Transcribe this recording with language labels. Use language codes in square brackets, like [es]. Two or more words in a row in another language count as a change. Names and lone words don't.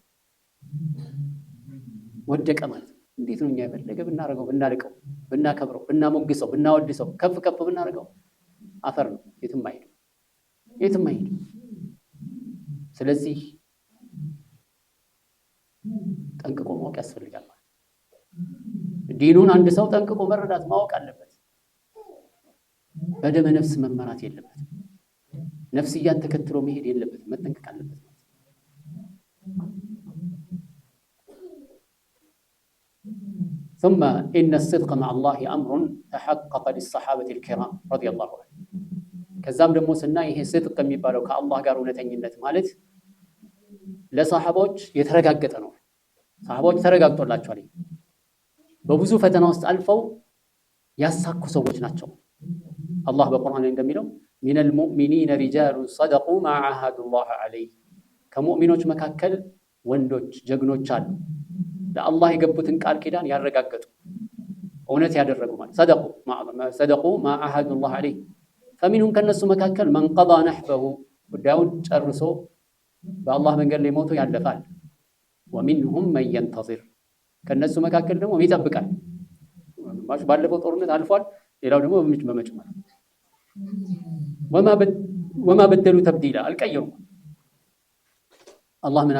[am] ወደቀ ማለት እንዴት ነው እኛ የፈለገ ብናረገው ብናልቀው ብናከብረው ብናሞግሰው ብናወድሰው ከፍ ብናረገው አፈር ነው የትም አይሄድም ስለዚህ ጠንቅቆ ማወቅ ያስፈልጋል ማለት ዲኑን አንድ ሰው ጠንቅቆ መረዳት ማወቅ አለበት በደመ ነፍስ መመራት የለበትም ነፍስያን ተከትሎ መሄድ የለበትም መጠንቀቅ አለበት [ar] ثم إن الصدق مع الله أمر تحقق للصحابة الكرام رضي الله عنهم [am] ከዛም ደግሞ ስናይ ይሄ صدق የሚባለው ከአላህ ጋር እውነተኝነት ማለት ለሰሃቦች የተረጋገጠ ነው ሰሃቦች ተረጋግጦላቸዋል በብዙ ፈተና ውስጥ አልፈው ያሳኩ ሰዎች ናቸው አላህ በቁርአን እንደሚለው [ar] من المؤمنين رجال صدقوا ما عاهدوا الله عليه [am] ከሙእሚኖች መካከል ወንዶች ጀግኖች አሉ ለአላህ የገቡትን ቃል ኪዳን ያረጋገጡ እውነት ያደረጉ ማለት [ar] صدقوا ما عاهدوا الله عليه فمنهم [am] ከነሱ መካከል [ar] من قضى نحبه [am] ጉዳዩን ጨርሶ በአላህ መንገድ ላይ ሞቶ ያለፋል [ar] ومنهم من ينتظر [am] ከነሱ መካከል ደግሞ ይጠብቃል። ግማሹ ባለፈው ጦርነት አልፏል፣ ሌላው ደግሞ በመጪው ማለት [ar] وما بدلوا تبديلا [am] አልቀየሩም። አላህ ምን አለ?